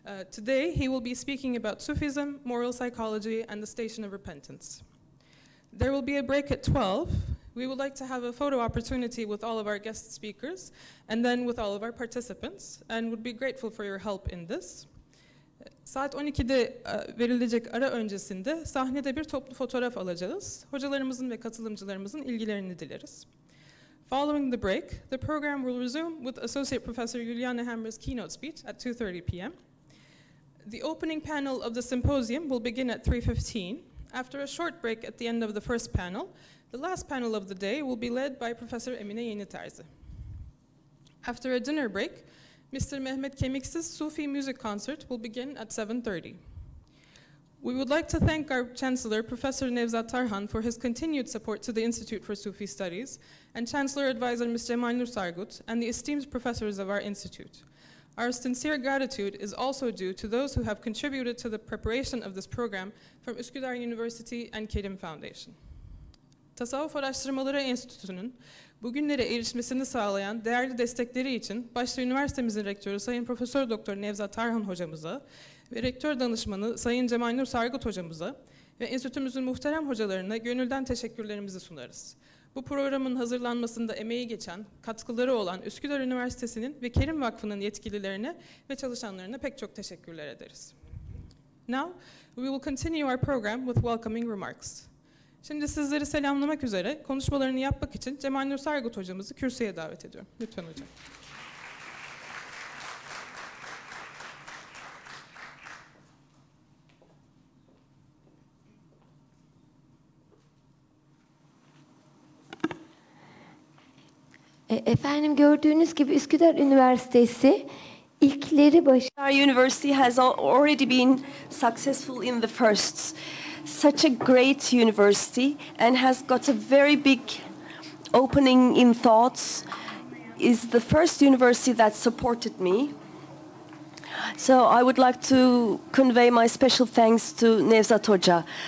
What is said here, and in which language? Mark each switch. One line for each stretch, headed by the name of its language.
English: Today, he will be speaking about Sufism, moral psychology, and the station of repentance. There will be a break at 12. We would like to have a photo opportunity with all of our guest speakers and then with all of our participants, and would be grateful for your help in this.
Turkish: Saat 12'de verilecek ara öncesinde sahnede bir toplu fotoğraf alacağız. Hocalarımızın ve katılımcılarımızın ilgilerini dileriz.
English: Following the break, the program will resume with Associate Professor Juliana Hammer's keynote speech at 2:30 p.m. The opening panel of the symposium will begin at 3:15. After a short break at the end of the first panel, the last panel of the day will be led by Professor Emine Yeniterzi. After a dinner break, Mr. Mehmet Kemiksiz Sufi music concert will begin at 7:30. We would like to thank our Chancellor, Professor Nevzat Tarhan, for his continued support to the Institute for Sufi Studies, and Chancellor Advisor Mr. Mahmud Sargut, and the esteemed professors of our institute. Our sincere gratitude is also due to those who have contributed to the preparation of this program from Üsküdar University and Kenan Foundation.
Turkish: Tasavvuf Araştırmaları Enstitüsü'nün bugünlere erişmesini sağlayan değerli destekleri için başta üniversitemizin rektörü Sayın Profesör Doktor Nevzat Tarhan hocamıza ve rektör danışmanı Sayın Cemal Nur Sargut hocamıza ve enstitümüzün muhterem hocalarına gönülden teşekkürlerimizi sunarız. Bu programın hazırlanmasında emeği geçen, katkıları olan Üsküdar Üniversitesi'nin ve Kerim Vakfı'nın yetkililerine ve çalışanlarına pek çok teşekkürler ederiz.
English: Now, we will continue our program with welcoming remarks.
Turkish: Şimdi sizleri selamlamak üzere konuşmalarını yapmak için Cemal Nur Sargut hocamızı kürsüye davet ediyorum. Lütfen hocam. Efendim gördüğünüz gibi Üsküdar Üniversitesi ilkleri
English: Our university has already been successful in the firsts. Such a great university and has got a very big opening in thoughts. Is the first university that supported me. So I would like to convey my special thanks to Nevzat Hoca.